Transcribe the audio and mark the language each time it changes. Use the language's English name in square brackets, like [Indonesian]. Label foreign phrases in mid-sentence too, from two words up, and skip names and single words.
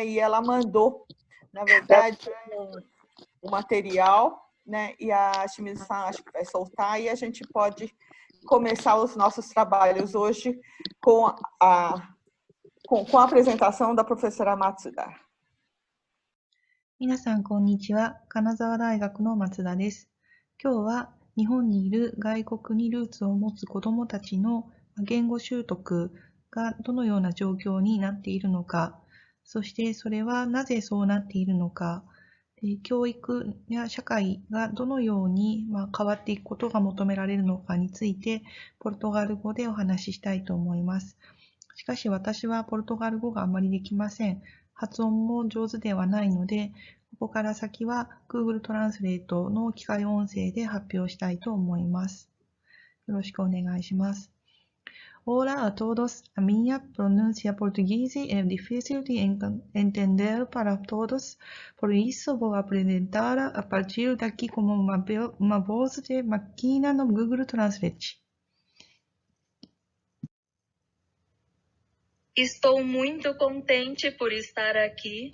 [Portuguese] E ela mandou, na verdade, um material, né? E a Shimizu-san acho que vai soltar e a gente pode começar os nossos trabalhos hoje com a apresentação da professora Matsuda. [Japanese] 皆さん、こんにちは。金沢大学の松田です。今日は日本にいる外国にルーツを持つ子どもたちの言語習得がどのような状況になっているのか、そしてそれはなぜそうなっているのか、教育や社会がどのように変わっていくことが求められるのかについて、ポルトガル語でお話ししたいと思います。しかし私はポルトガル語があまりできません。発音も上手ではないので、ここから先は Google トランスレートの機械音声で発表したいと思います。よろしくお願いします。 [Spanish] Hola a todos. [Portuguese] A minha pronúncia portuguesa é difícil de entender para todos, por isso vou apresentar a partir daqui como uma voz de máquina no Google Translate. Estou muito contente por estar aqui.